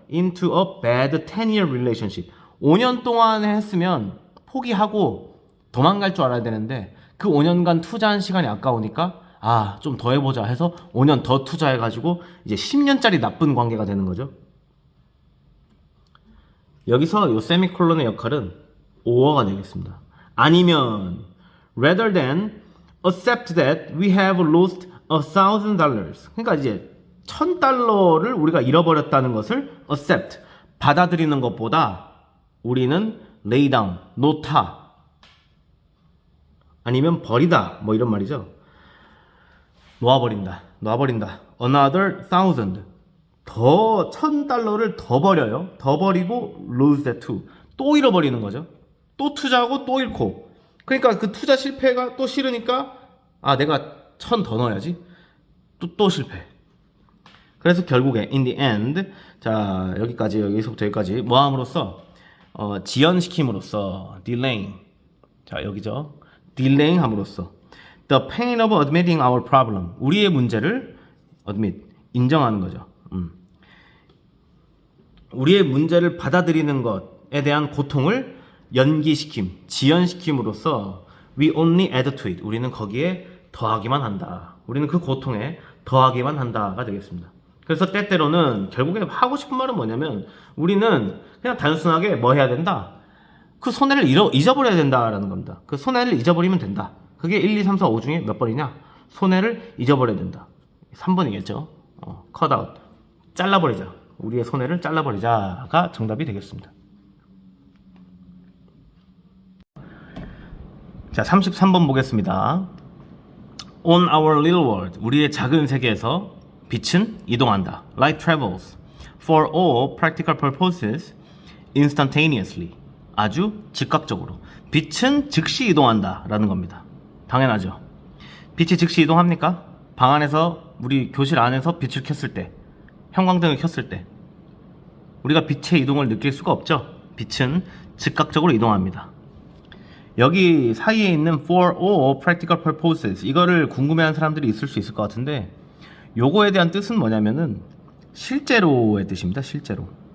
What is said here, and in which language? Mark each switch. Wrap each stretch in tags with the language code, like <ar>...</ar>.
<en>into a bad 10-year relationship.</en> <ko>5년 동안 했으면 포기하고 도망갈 줄 알아야 되는데 그 5년간 투자한 시간이 아까우니까 좀 더 해보자 해서 5년 더 투자해가지고 이제 10년짜리 나쁜 관계가 되는 거죠. 여기서 이 세미콜론의 역할은 or가 되겠습니다. 아니면</ko> <en>rather than accept that we have lost $1,000.</en> <ko>그러니까 이제 $1,000를 우리가 잃어버렸다는 것을 accept, 받아들이는 것보다 우리는</ko> <en>lay down,</en> <ko>놓다, 아니면 버리다, 뭐 이런 말이죠. 놔버린다.</ko> <en>Another 1,000.</en> <ko>더 $1,000를 더 버려요. 더 버리고</ko> <en>lose that too.</en> <ko>또 잃어버리는 거죠. 또 투자하고 또 잃고. 그러니까 그 투자 실패가 또 싫으니까 내가 1,000 더 넣어야지. 또 실패. 그래서 결국에</ko> <en>in the end,</en> <ko>자 여기서부터 여기까지 뭐함으로써 지연시킴으로써 delaying. 자 여기죠.</ko> <en>delaying</en> <ko>함으로써</ko> <en>the pain of admitting our problem.</en> <ko>우리의 문제를 admit, 인정하는 거죠. 우리의 문제를 받아들이는 것에 대한 고통을 연기시킴, 지연시킴으로써</ko> <en>we only add to it.</en> <ko>우리는 거기에 더하기만 한다. 우리는 그 고통에 더하기만 한다가 되겠습니다. 그래서 때때로는 결국에 하고 싶은 말은 뭐냐면 우리는 그냥 단순하게 뭐 해야 된다? 그 손해를 잊어버려야 된다라는 겁니다. 그 손해를 잊어버리면 된다. 그게 1, 2, 3, 4, 5 중에 몇 번이냐? 손해를 잊어버려야 된다. 3번이겠죠.</ko> <en>cut out.</en> <ko>잘라버리자. 우리의 손해를 잘라버리자가 정답이 되겠습니다. 자, 33번 보겠습니다.</ko> <en>On our little world,</en> <ko>우리의 작은 세계에서 빛은 이동한다.</ko> <en>Light travels for all practical purposes instantaneously.</en> <ko>아주 즉각적으로. 빛은 즉시 이동한다 라는 겁니다. 당연하죠. 빛이 즉시 이동합니까? 방 안에서, 우리 교실 안에서 빛을 켰을 때, 형광등을 켰을 때 우리가 빛의 이동을 느낄 수가 없죠. 빛은 즉각적으로 이동합니다. 여기 사이에 있는</ko> <en>for all practical purposes,</en> <ko>이거를 궁금해하는 사람들이 있을 수 있을 것 같은데, 요거에 대한 뜻은 뭐냐면은 실제로의 뜻입니다. 실제로.</ko>